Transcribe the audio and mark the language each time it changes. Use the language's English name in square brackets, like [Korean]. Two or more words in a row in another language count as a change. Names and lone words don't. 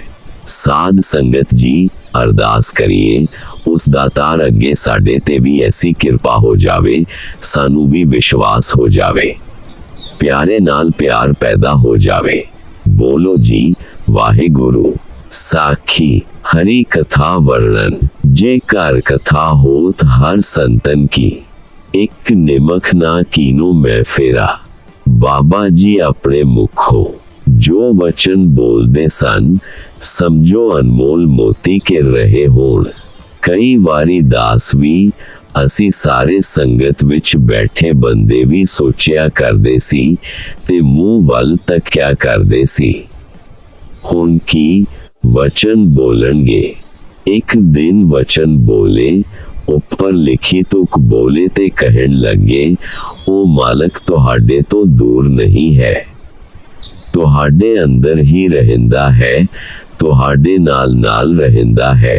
[Punjabi] ਸਾਧ ਸੰਗਤ ਜੀ, ਅਰਦਾਸ ਕਰੀਏ ਉਸ ਦਾਤਾਰ ਅੱਗੇ ਸਾਡੇ ਤੇ ਵੀ ਐਸੀ ਕਿਰਪਾ ਹੋ ਜਾਵੇ, ਸਾਨੂੰ ਵੀ ਵਿਸ਼ਵਾਸ ਹੋ ਜਾਵੇ, ਪਿਆਰੇ ਨਾਲ ਪਿਆਰ ਪੈਦਾ ਹੋ ਜਾਵੇ। ਬੋਲੋ ਜੀ ਵਾਹਿਗੁਰੂ। ਸਾਖੀ ਹਰਿ ਕਥਾ ਵਰਣਨ। [Braj] जे कर कथा होत हर संतन की, एक निमक ना कीनो मैं फेरा। [Punjabi] ਬਾਬਾ ਜੀ ਅਪਨੇ ਮੁਖੋਂ ਜੋ ਵਚਨ ਬੋਲਦੇ ਸਨ, ਸਮਝੋ ਅਨਮੋਲ ਮੋਤੀ ਕੇ ਰਹੇ ਹੋਣ। ਕਈ ਵਾਰੀ ਦਾਸ ਭੀ ਅਸੀਂ ਸਾਰੇ ਸੰਗਤ ਵਿੱਚ ਬੈਠੇ ਬੰਦੇ ਵੀ ਸੋਚਿਆ ਕਰਦੇ ਸੀ ਤੇ ਮੂੰਹ ਵੱਲ ਤੱਕਿਆ ਕਰਦੇ ਸੀ, ਹੁਣ ਕੀ ਵਚਨ ਬੋਲਣਗੇ। ਇੱਕ ਦਿਨ ਵਚਨ ਬੋਲੇ, ਉੱਪਰ ਲਿਖੀ ਤੁਕ ਬੋਲੇ ਤੇ ਕਹਿਣ ਲੱਗੇ, ਉਹ ਮਾਲਕ ਤੁਹਾਡੇ ਤੋਂ ਦੂਰ ਨਹੀਂ ਹੈ, ਤੁਹਾਡੇ ਅੰਦਰ ਹੀ ਰਹਿੰਦਾ ਹੈ, ਤੁਹਾਡੇ ਨਾਲ ਨਾਲ ਰਹਿੰਦਾ ਹੈ।